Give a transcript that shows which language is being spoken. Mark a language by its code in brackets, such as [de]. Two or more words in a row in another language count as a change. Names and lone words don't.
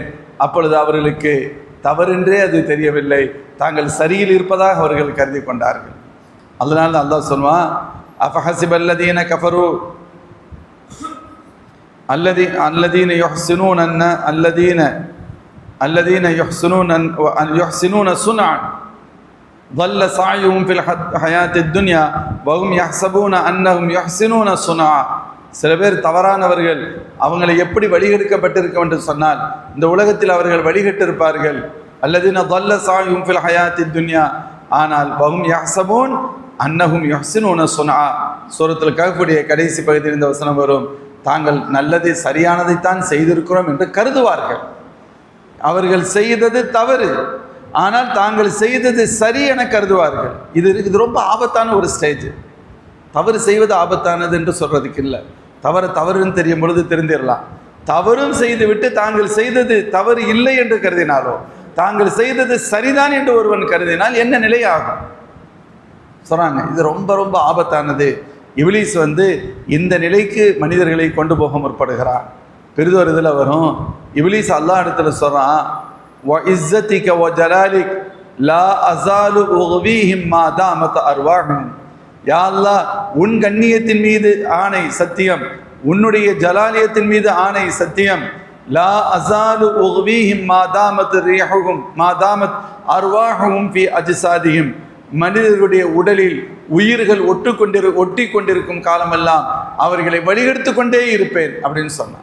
[ta] அப்பொழுது அவர்களுக்கு தவறென்றே அது தெரியவில்லை, தாங்கள் சரியில் இருப்பதாக அவர்கள் கருதி கொண்டார்கள். அதனால அல்லாஹ் சொல்வான், [ar] أفحسب الذين كفروا الذين يحسنون صنعا ضل سعيهم في الحياة الدنيا وهم يحسبون أنهم يحسنون صنعا. [ta] சில பேர் தவறானவர்கள், அவங்களை எப்படி வழிகெடுக்கப்பட்டிருக்கும் என்று சொன்னால் இந்த உலகத்தில் அவர்கள் வழிகட்டு இருப்பார்கள். [ar] அல்லதீன ضل سعيهم في الحياة الدنيا, ஆனால் وهم يحسبون أنهم يحسنون صنعا. [ta] சூரத்துல் கஹ்ஃபுடைய கடைசி பகுதியில் இந்த வசனம் வரும், தாங்கள் நல்லதை சரியானதைத்தான் செய்திருக்கிறோம் என்று கருதுவார்கள். அவர்கள் செய்தது தவறு, ஆனால் தாங்கள் செய்தது சரி என கருதுவார்கள். இது ரொம்ப ஆபத்தான ஒரு ஸ்டேஜ். தவறு செய்வது ஆபத்தானது என்று சொல்றதுக்கு இல்லை. தவறுன்னு தெரியும் பொழுது தெரிந்திடலாம். தவறும் செய்துவிட்டு தாங்கள் செய்தது தவறு இல்லை என்று கருதினாலோ, தாங்கள் செய்தது சரிதான் என்று ஒருவன் கருதினால் என்ன நிலை ஆகும் சொல்றாங்க. இது ரொம்ப ரொம்ப ஆபத்தானது. இப்லீஸ் இந்த நிலைக்கு மனிதர்களை கொண்டு போக முற்படுகிறான். பெரிதொரு இதில் வரும், இப்லீஸ் அல்லாஹ் இடத்துல சொல்றான், [ar] وَإِزَّتِكَ وَجَلَالِكَ لَا أَزَالُ أُغْوِيهِمْ مَا دَامَتْ أَرْوَاحُهُمْ. يا الله, [ta] உன் கண்ணியத்தின் மீது ஆணை சத்தியம், உன்னுடைய ஜலாலியத்தின் மீது ஆணை சத்தியம், [ar] لا أزال أغويهم ما دامت ريحهم ما دامت أرواحهم في أجسادهم. [ta] மனிதர்களுடைய உடலில் உயிர்கள் ஒட்டி கொண்டிருக்கும் காலமெல்லாம் அவர்களை வழிகெடுத்து கொண்டே இருப்பேன் அப்படின்னு சொன்னான்.